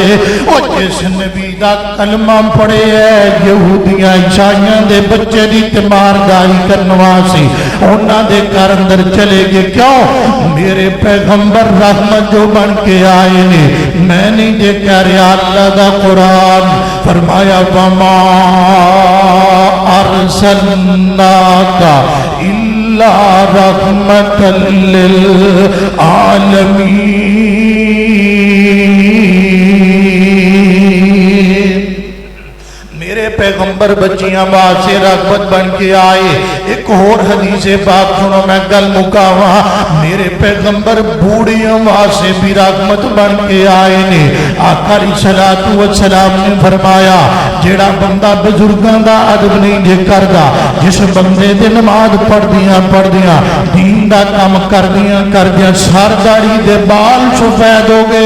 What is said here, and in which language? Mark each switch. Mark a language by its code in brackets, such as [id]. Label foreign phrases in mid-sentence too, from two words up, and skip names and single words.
[pa] اور جس نبی کا کلمہ پڑھے ہے یہودیاں عیسائیاں دے بچے کی تیمارداری کرنے واسطے انہوں نے گھر اندر چلے گئے. کیوں? میرے پیغمبر رحمت جو بن کے آئے نے. میں نہیں جے کہہ رہا، اللہ کا قرآن فرمایا [ar] وما أرسلناك إلا رحمة للعالمين. [pa] میرے پیغمبر بچیاں واسطے رحمت بن کے آئے. ایک ہور حدیثِ پاک سنو، میں گل مکاواں. میرے پیغمبر بوڑھیوں واسطے بھی رحمت بن کے آئے نے. آقا [ar] عليه الصلاة والسلام [pa] نے فرمایا جیہڑا بندہ بزرگوں کا ادب نہیں جے کردا، جس بندے دے نماز پڑھدیاں دین کا کام کردیاں سر داڑھی دے بال سفید ہو گئے.